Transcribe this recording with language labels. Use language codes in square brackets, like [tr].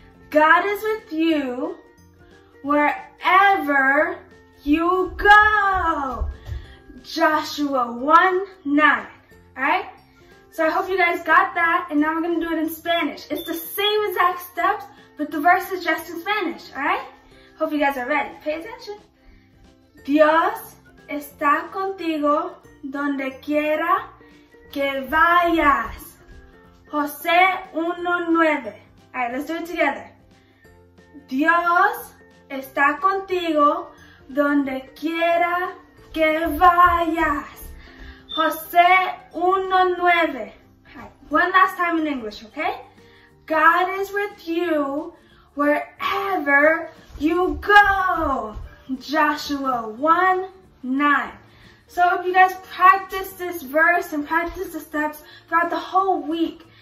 [en] God is with you wherever you go. Joshua 1:9. All right? So I hope you guys got that, and now we're gonna do it in Spanish. It's the same exact steps, but the verse is just in Spanish, all right? Hope you guys are ready. Pay attention. [es] Dios está contigo donde quiera que vayas. José 1:9. [en] All right, let's do it together. [es] Dios está contigo donde quiera que vayas. José 1:9. [en] All right, one last time in English, okay? God is with you wherever you go. Joshua 1:9. So I hope you guys practice this verse and practice the steps throughout the whole week.